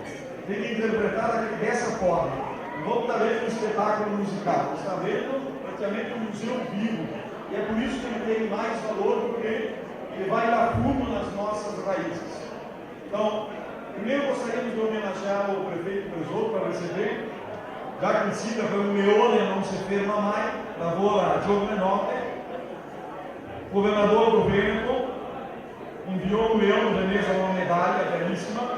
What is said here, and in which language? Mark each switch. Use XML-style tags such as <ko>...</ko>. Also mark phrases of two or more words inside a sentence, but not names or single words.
<pt>Tem que interpretar dessa forma. Não vamos estar vendo um espetáculo musical, está vendo praticamente um museu vivo. E é por isso que ele tem mais valor, porque ele vai lá fundo nas nossas raízes. Então, primeiro gostaríamos de homenagear o prefeito Presoto para receber,</pt> <it>già che il sindaco è un leone e non si ferma mai, lavora giorno e notte. Il governatore</it> <pt>do Veneto inviou um leão Veneza, uma medalha belíssima.</pt>